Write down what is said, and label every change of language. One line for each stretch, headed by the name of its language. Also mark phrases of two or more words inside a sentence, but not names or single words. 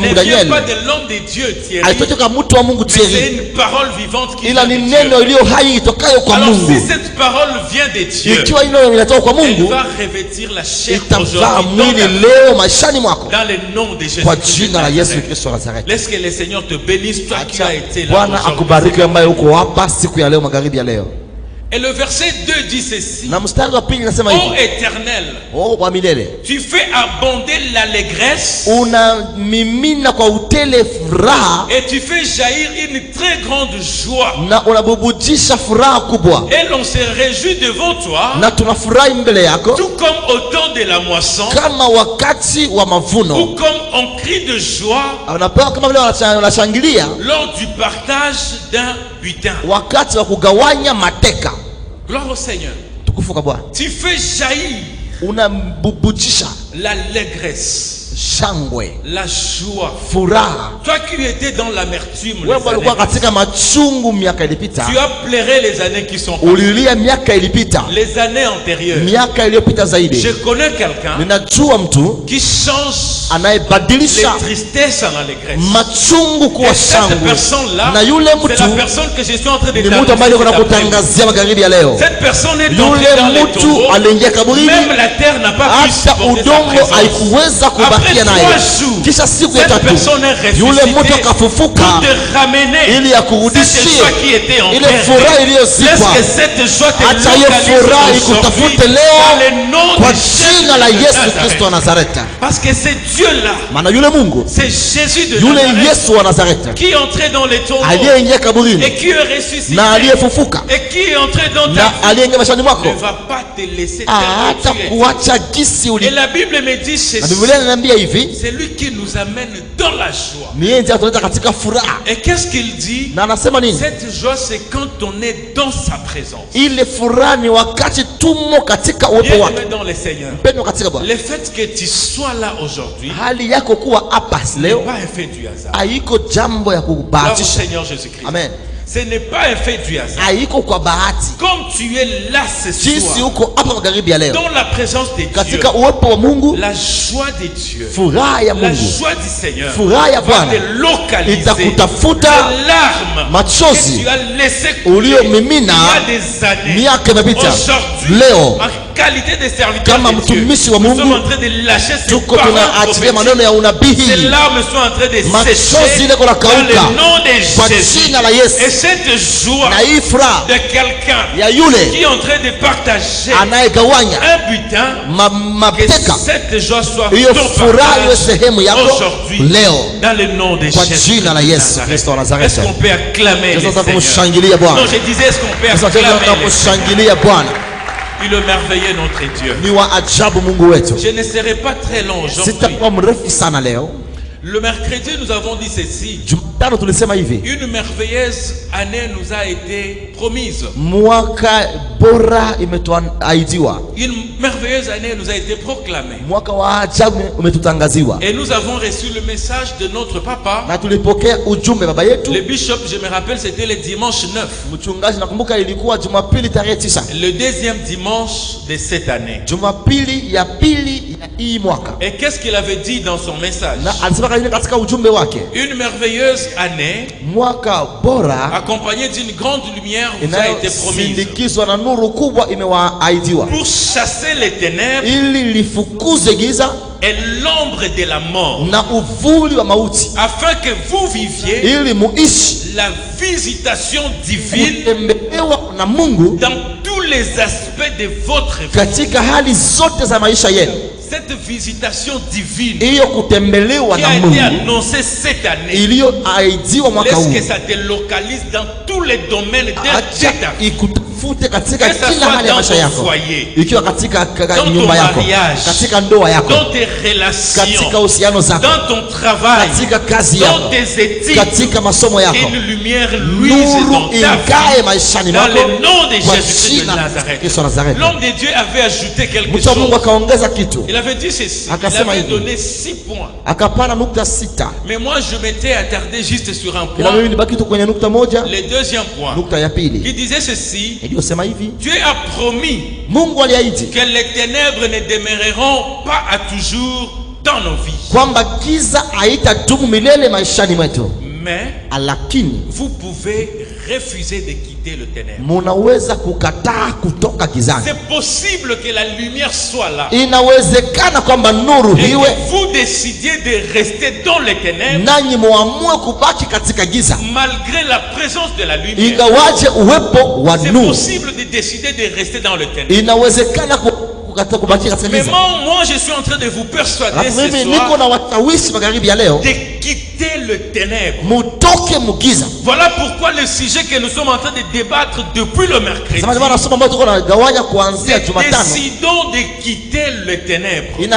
French: ne
Swahili: Mungu
French: vient Daniel, pas de l'homme de Dieu Thierry,
Swahili: haitoki kwa mtu wa Mungu
French: mais c'est Thierry, une parole vivante qui
Swahili: ila
French: vient
Swahili: ni
French: de
Swahili: neno
French: Dieu.
Swahili: iliyo hai itokayo kwa
French: Alors
Swahili: Mungu.
French: si cette parole vient de Dieu,
Swahili: Ikiwa hilo linatoka kwa
French: elle
Swahili: Mungu,
French: va revêtir la chair
Swahili: itavaa
French: aujourd'hui
Swahili: mwili leo maishani mwako
French: dans le nom de Jésus.
Swahili: kwa jina la Yesu Kristo wa Nazareti.
French: Laisse que le Seigneur te bénisse, toi qui as été là
Swahili: Bwana
French: aujourd'hui.
Swahili: akubariki ambaye uko hapa siku ya leo, magharibi ya leo.
French: Et le verset 2 dit ceci:
Swahili: Na mstari wa pili nasema
French: Ô
Swahili: hivi:
French: Éternel,
Swahili: oh, wa milele,
French: tu fais abonder l'allégresse
Swahili: unamimina kwa utele furaha
French: et tu fais jaillir une très grande joie.
Swahili: na unabubujisha furaha kubwa,
French: Et l'on se réjouit devant toi,
Swahili: na tunafurahi mbele yako
French: tout comme au temps de la moisson,
Swahili: kama wakati wa
French: ou
Swahili: mavuno.
French: comme on crie de joie
Swahili: Unapewa kama vile wanashangilia
French: lors du partage d'un butin.
Swahili: wakati wa kugawanya mateka.
French: Gloire au Seigneur.
Swahili: Tukufu kwa Bwana.
French: Tu fais jaillir
Swahili: Unambubujisha
French: l'allégresse,
Swahili: shangwe,
French: la joie.
Swahili: furaha.
French: Toi qui étais dans l'amertume, les
Swahili: Wewe ulikuwa
French: années,
Swahili: katika machungu miaka ilipita,
French: tu as pleuré les années qui sont passées,
Swahili: ulilia miaka ilipita,
French: les années antérieures.
Swahili: miaka iliyopita
French: Je
Swahili: zaidi.
French: connais quelqu'un
Swahili: Ninajua mtu
French: qui change les
Swahili: anayebadilisha
French: tristesses en allégresse.
Swahili: machungu kuwa
French: Et cette
Swahili: shangwe,
French: personne-là,
Swahili: na yule
French: c'est la
Swahili: mtu
French: personne que je suis en train de
Swahili: ni mtu ambaye kuna
French: t'annoncer.
Swahili: kutangazia magharibi ya leo.
French: Cette personne est entrée
Swahili: Yule
French: dans les
Swahili: mtu
French: tombeaux.
Swahili: aliingia kaburini,
French: Même la terre n'a pas pu
Swahili: hata
French: supporter sa
Swahili: udongo
French: présence.
Swahili: haikuweza
French: Après
Swahili: kubakia 3 naye.
French: jours,
Swahili: Kisha siku ya
French: cette
Swahili: tatu
French: personne est
Swahili: yule mtu
French: ressuscitée
Swahili: akafufuka
French: pour te ramener
Swahili: ili
French: cette
Swahili: akurudishie
French: joie qui était en
Swahili: ile
French: terre.
Swahili: furaha iliyozikwa.
French: Laisse que cette joie te
Swahili: Acha hiyo
French: localise
Swahili: furaha
French: aujourd'hui
Swahili: ikutafute
French: dans
Swahili: leo
French: le nom
Swahili: kwa
French: de
Swahili: jina la
French: Jésus de
Swahili: Yesu Kristo wa
French: Nazareth.
Swahili: Nazareti.
French: Parce que c'est Dieu-là,
Swahili: Maana yule Mungu,
French: c'est Jésus de
Swahili: yule
French: Nazareth
Swahili: Yesu wa Nazareti
French: qui est entré dans les tombeaux
Swahili: aliyeingia kaburini
French: et qui est ressuscité
Swahili: na aliyefufuka
French: et qui est entré dans ta
Swahili: na
French: vie
Swahili: aliyeingia maishani mwako,
French: ne va pas te laisser
Swahili: hata
French: tel que tu es.
Swahili: kuacha gisi
French: Et
Swahili: uli.
French: la Bible me dit
Swahili: Na
French: ceci,
Swahili: Biblia inaniambia hivi,
French: c'est lui qui nous amène dans la joie.
Swahili: ni yeye ndiye atuleta katika furaha.
French: Et qu'est-ce qu'il dit?
Swahili: Na anasema nini?
French: Cette joie, c'est quand on est dans sa présence.
Swahili: Ile furaha ni wakati tumo katika uwepo
French: Bien
Swahili: wake.
French: aimé dans le Seigneur,
Swahili: Mpendwa katika Bwana,
French: le fait que tu sois là aujourd'hui
Swahili: hali yako kuwa hapa
French: n'est
Swahili: leo
French: pas un fait du hasard.
Swahili: haiko jambo ya
French: Gloire au
Swahili: kubahatisha.
French: Seigneur Jésus-Christ. Amen. Ce n'est pas un fait du hasard.
Swahili: Haiko kwa bahati.
French: Comme tu es là ce
Swahili: Jinsi
French: soir,
Swahili: uko hapa magharibi ya leo
French: dans la présence de Dieu,
Swahili: katika uwepo wa Mungu,
French: la joie de Dieu,
Swahili: furaha ya
French: la
Swahili: Mungu,
French: joie du Seigneur
Swahili: furaha ya
French: va
Swahili: Bwana
French: te localiser.
Swahili: itakutafuta.
French: Les larmes que
Swahili: Machozi
French: tu as laissé couler
Swahili: uliyomimina
French: il y a des années,
Swahili: miaka imepita,
French: aujourd'hui,
Swahili: leo
French: en qualité de serviteur
Swahili: kama
French: de Dieu,
Swahili: mtumishi wa
French: nous
Swahili: Mungu,
French: sommes en train de lâcher ces
Swahili: tuko
French: paroles
Swahili: tunaachilia
French: prophétiques.
Swahili: maneno ya unabii.
French: Ces larmes sont en train de
Swahili: Machozi
French: sécher
Swahili: ile kuna
French: dans
Swahili: kauka
French: le nom de
Swahili: kwa
French: Jésus.
Swahili: jina la Yesu.
French: Et cette joie
Swahili: Na hii furaha
French: de quelqu'un
Swahili: ya yule
French: qui est en train de partager
Swahili: anayegawanya
French: un butin, que
Swahili: mateka,
French: cette joie soit
Swahili: hiyo
French: ton
Swahili: furaha iwe
French: partage
Swahili: sehemu yako
French: aujourd'hui
Swahili: leo
French: dans le nom de
Swahili: kwa
French: Jésus.
Swahili: jina la Yesu Kristo wa Nazareti.
French: Est-ce qu'on peut acclamer le
Swahili: Sasa
French: Seigneur?
Swahili: kumshangilia
French: Non,
Swahili: Bwana,
French: je disais, est-ce qu'on peut
Swahili: sasa
French: acclamer le Seigneur?
Swahili: kumshangilia Bwana.
French: Il est merveilleux notre Dieu.
Swahili: Ni wa ajabu Mungu wetu.
French: Je ne serai pas très long aujourd'hui.
Swahili: Sitakuwa mrefu sana leo.
French: Le mercredi, nous avons dit ceci.
Swahili: Jumatano tulisema hivi,
French: Une merveilleuse année nous a été promise.
Swahili: mwaka bora imetuahidiwa,
French: Une merveilleuse année nous a été proclamée.
Swahili: mwaka wa ajabu umetutangaziwa,
French: Et nous avons reçu le message de notre papa.
Swahili: na tulipokea ujumbe baba yetu.
French: Le bishop, je me rappelle, c'était le dimanche 9.
Swahili: Mchungaji, nakumbuka ilikuwa Jumapili tarehe 9,
French: Le deuxième dimanche de cette année.
Swahili: Jumapili ya pili ya hii mwaka.
French: Et qu'est-ce qu'il avait dit dans son message?
Swahili: Na alisema katika ujumbe wake,
French: Une merveilleuse année
Swahili: mwaka bora
French: accompagnée d'une grande lumière vous a été promise.
Swahili: inayosindikizwa na nuru kubwa imewaahidiwa,
French: Pour chasser les ténèbres
Swahili: ili lifukuze giza
French: et l'ombre de la mort.
Swahili: na uvuli wa mauti,
French: Afin que vous viviez
Swahili: ili muishi
French: la visitation divine
Swahili: kutembelewa na Mungu
French: dans tous les aspects de votre vie.
Swahili: katika hali zote za maisha yenu.
French: Cette visitation divine
Swahili: Hiyo kutembelewa
French: qui
Swahili: na
French: a été
Swahili: Mungu
French: annoncée cette année,
Swahili: iliyoahidiwa mwaka
French: laisse
Swahili: huu,
French: que ça te localise dans tous les domaines de
Swahili: acha
French: ta vie.
Swahili: ikutafute katika
French: Que ça
Swahili: kila
French: soit
Swahili: hali ya
French: dans
Swahili: maisha
French: ton
Swahili: yako,
French: foyer,
Swahili: ikiwa katika
French: ton
Swahili: nyumba yako,
French: mariage,
Swahili: katika ndoa yako,
French: dans tes relations,
Swahili: katika uhusiano zako,
French: dans ton travail,
Swahili: katika kazi
French: dans
Swahili: yako,
French: tes études.
Swahili: katika masomo yako,
French: Une lumière luise dans
Swahili: nuru
French: ta
Swahili: ingae
French: vie.
Swahili: maishani
French: Dans
Swahili: mwako
French: le nom de
Swahili: kwa
French: Jésus-Christ de
Swahili: jina la
French: Nazareth.
Swahili: Yesu wa Nazareti.
French: L'homme de Dieu avait ajouté quelque
Swahili: Mtu wa Mungu
French: chose.
Swahili: akaongeza kitu,
French: Il avait dit ceci. Il
Swahili: Akasema
French: avait
Swahili: hivi.
French: donné 6 points.
Swahili: akapana nukta 6,
French: Mais moi, je m'étais attardé juste sur un
Swahili: ila mimi
French: point.
Swahili: nibaki tu kwenye nukta moja.
French: Le deuxième point.
Swahili: Nukta ya
French: Qui
Swahili: pili
French: disait ceci.
Swahili: iliyosema hivi,
French: Dieu a promis
Swahili: Mungu aliahidi
French: que les ténèbres ne demeureront pas à toujours dans nos vies.
Swahili: kwamba giza haitadumu milele maishani mwetu,
French: Mais
Swahili: lakini
French: vous pouvez refuser de quitter le ténèbre.
Swahili: munaweza kukataa kutoka gizani.
French: C'est possible que la lumière soit là.
Swahili: Inawezekana kwamba nuru
French: Et
Swahili: hiwe,
French: que vous décidiez de rester dans les ténèbres
Swahili: nanyi muamue kubaki katika giza,
French: malgré la présence de la lumière.
Swahili: ingawaje uwepo wa
French: C'est
Swahili: nuru.
French: possible de décider de rester dans le ténèbre.
Swahili: Inawezekana
French: Mais moi je suis en train de vous persuader ce soir de quitter le ténèbre. Voilà pourquoi le sujet que nous sommes en train de débattre depuis le mercredi, décidons de quitter le ténèbre.